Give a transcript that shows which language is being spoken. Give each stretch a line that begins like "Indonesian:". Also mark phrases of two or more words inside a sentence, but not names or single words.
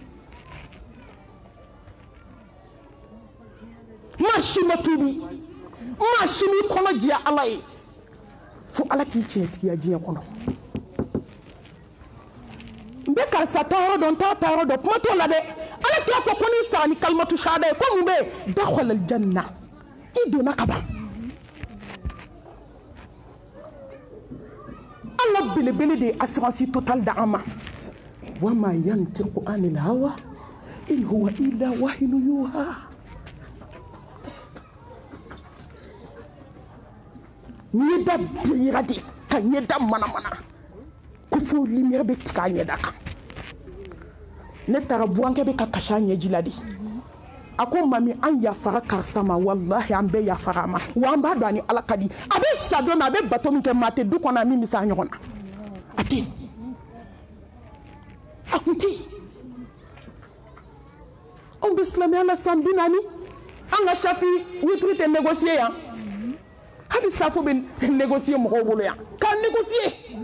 Bambara: maa si ma tubi maa si m'i kɔnɔ diya ala ye fo ala k'i tiɲɛtigiya diɲɛ kɔnɔ n bɛ karisa ta yɔrɔ dɔn n t'a ta yɔrɔ dɔn kuma t'o la dɛ ala t'a fɔ ko n'i sara ni
Arabic: كلمة الشهادة
Bambara: ye ko mun bɛ yen
Arabic: دخل الجنة
Bambara: i donna ka ban ala belebele de ye
French: assurance totale
Bambara: d'an ma
Arabic: وما ينطق عن الهوى إن هو إلا وحي يوحى
Bambara: ɲɛda bilira de ka ɲɛda manamana ko fo lumière bɛ tigɛ a ɲɛda kan ne taara buwankɛ bɛ ka kasi a ɲɛji la de a ko mami an yafara karisa ma wallahi an bɛɛ yafara a ma wa an b'a dɔn a ni ala ka di a bɛ sa don min a bɛ bato min kɛ maa tɛ du kɔnɔ a min bɛ se a ɲɔgɔn na a tɛ a kun tɛ anw bɛ silamɛya la san 40 an ka safi witiri tɛ négocier yan hali safo bɛ négocier mɔgɔw bolo yan k'a négocier